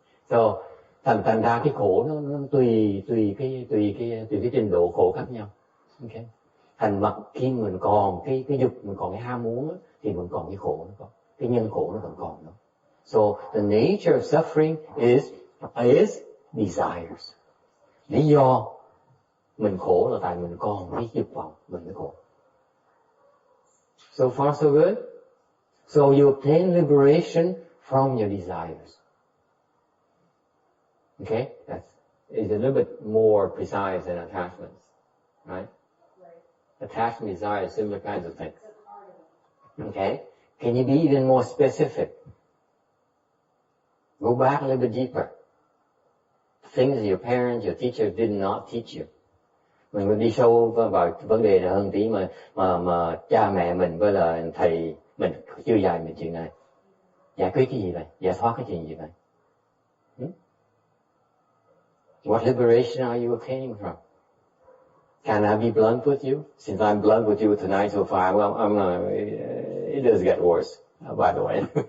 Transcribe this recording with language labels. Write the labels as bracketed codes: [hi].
[vi] So thành ra cái khổ nó tùy cái trình độ khổ khác nhau. Okay. Thành mặt khi mình còn cái dục, mình còn cái ham muốn thì mình còn cái khổ nó còn, cái nhân khổ nó vẫn còn đó. [en] So the nature of suffering is desires. [vi] Lý do mình khổ là tại mình còn cái dục vọng, mình mới khổ. [en] So far so good. So you obtain liberation from your desires. Okay, is a little bit more precise than attachments, right? Attachment, desire, similar kinds of things. Okay, can you be even more specific? Go back a little bit deeper. Things that your parents, your teacher did not teach you. [vi] Mình đi sâu vào vấn đề này hơn tí mà cha mẹ mình với là thầy mình chưa dạy mình chuyện này. Giải quyết cái gì vậy? Giải thoát cái chuyện gì vậy? [en] What liberation are you obtaining from? Can I be blunt with you? Since I'm blunt with you tonight so far, well, it does get worse, by the way.